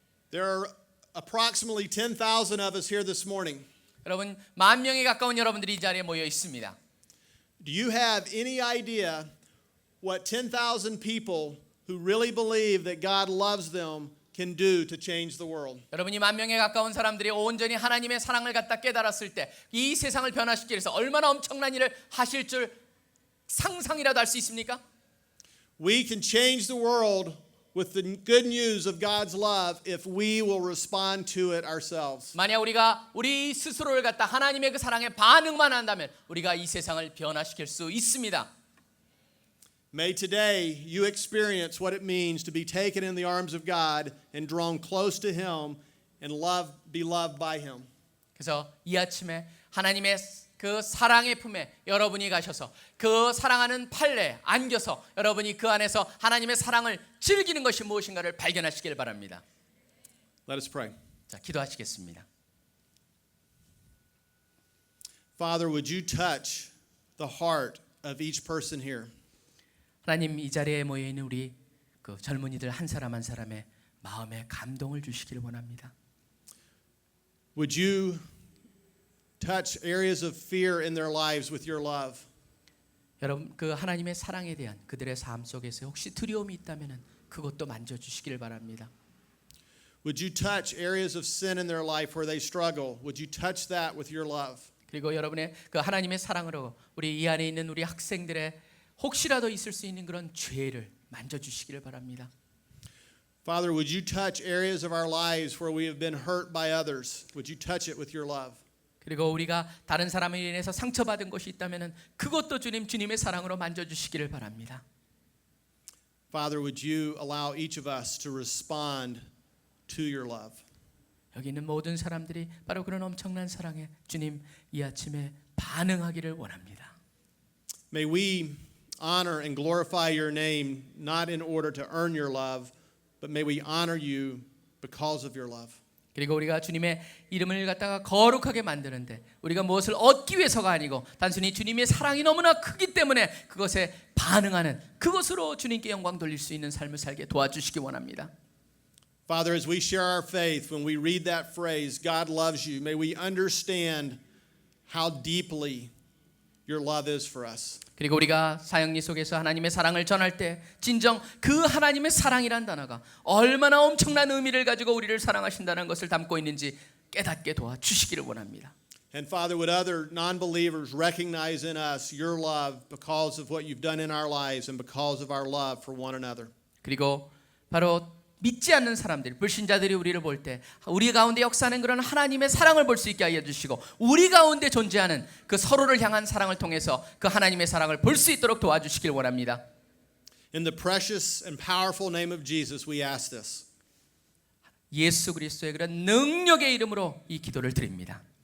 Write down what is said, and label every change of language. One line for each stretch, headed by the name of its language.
English: There are approximately 10,000 of us here this morning.
Korean: 여러분 10,000명에 가까운 여러분들이 이 자리에 모여 있습니다.
English: Do you have any idea what 10,000 people who really believe that God loves them can do to change the world?
Korean: 여러분이 10,000명에 가까운 사람들이 온전히 하나님의 사랑을 갖다 깨달았을 때 이 세상을 변화시키기 위해서 얼마나 엄청난 일을 하실 줄 상상이라도 할 수 있습니까?
English: We can change the world with the good news of God's love if we will respond to it ourselves.
Korean: 만약 우리가 우리 스스로를 갖다 하나님의 그 사랑에 반응만 한다면 우리가 이 세상을 변화시킬 수 있습니다.
English: May today you experience what it means to be taken in the arms of God and drawn close to Him and be loved by Him.
Korean: 그래서 이 아침에 하나님의 그 사랑의 품에 여러분이 가셔서 그 사랑하는 팔레에 안겨서 여러분이 그 안에서 하나님의 사랑을 즐기는 것이 무엇인가를 발견하시길 바랍니다.
English: Let us pray.
Korean: 자, 기도하시겠습니다.
English: Father, would you touch the heart of each person here?
Korean: 하나님 이 자리에 모여 있는 우리 그 젊은이들 한 사람 한 사람의 마음에 감동을 주시기를 원합니다.
English: Would you touch areas of fear in their lives with your love?
Korean: 여러분 그 하나님의 사랑에 대한 그들의 삶 속에서 혹시 두려움이 있다면은 그것도 만져 주시기를 바랍니다.
English: Would you touch areas of sin in their life where they struggle? Would you touch that with your love?
Korean: 그리고 여러분의 그 하나님의 사랑으로 우리 이 안에 있는 우리 학생들의 혹시라도 있을 수 있는 그런 죄를 만져 주시기를 바랍니다.
English: Father, would you touch areas of our lives where we have been hurt by others? Would you touch it with your love?
Korean: 그리고 우리가 다른 사람에 인해서 상처받은 것이 있다면은 그것도 주님의 사랑으로 만져 주시기를 바랍니다.
English: Father, would you allow each of us to respond to your love?
Korean: 여기 있는 모든 사람들이 바로 그런 엄청난 사랑에 주님 이 아침에 반응하기를 원합니다.
English: May we honor and glorify your name not in order to earn your love, but may we honor you because of your love.
Korean: 그리고 우리가 주님의 이름을 갖다가 거룩하게 만드는데 우리가 무엇을 얻기 위해서가 아니고 단순히 주님의 사랑이 너무나 크기 때문에 그것에 반응하는 그것으로 주님께 영광 돌릴 수 있는 삶을 살게 도와주시기 원합니다.
English: Father, as we share our faith, when we read that phrase, God loves you, may we understand how deeply your love is for us.
Korean: 그리고 우리가 사역리 속에서 하나님의 사랑을 전할 때 진정 그 하나님의 사랑이란 단어가 얼마나 엄청난 의미를 가지고 우리를 사랑하신다는 것을 담고 있는지 깨닫게 도와주시기를 원합니다.
English: And Father, would other non-believers recognize in us your love because of what you've done in our lives and because of our love for one another.
Korean: 그리고 바로 믿지 않는 사람들, 불신자들이 우리를 볼 때 우리 가운데 역사하는 그런 하나님의 사랑을 볼 수 있게 하여 주시고 우리 가운데 존재하는 그 서로를 향한 사랑을 통해서 그 하나님의 사랑을 볼 수 있도록 도와주시길 원합니다.
English: In the precious and powerful name of Jesus, we ask this.
Korean: 예수 그리스도의 그런 능력의 이름으로 이 기도를 드립니다.